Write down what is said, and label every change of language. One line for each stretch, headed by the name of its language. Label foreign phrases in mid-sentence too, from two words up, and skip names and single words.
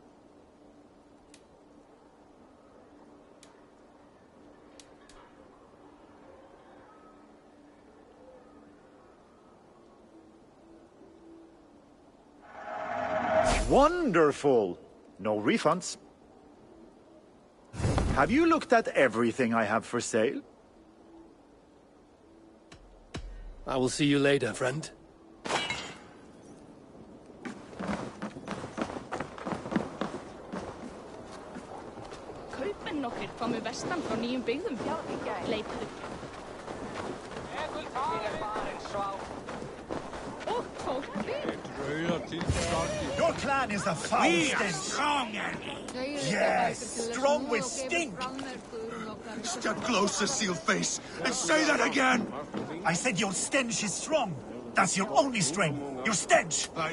English: Wonderful! No refunds. Have you looked at everything I have for sale? I will see you later, friend.
Icelandic: Kaupmenn nokkrir komu vestan frá nýjum byggðum. Leituðu. Og tók við.
English: Your clan is the foulest. We are strong, yes, strong with stink. Step closer, Sealface, and say that again. I said your stench is strong. That's your only strength. Your stench.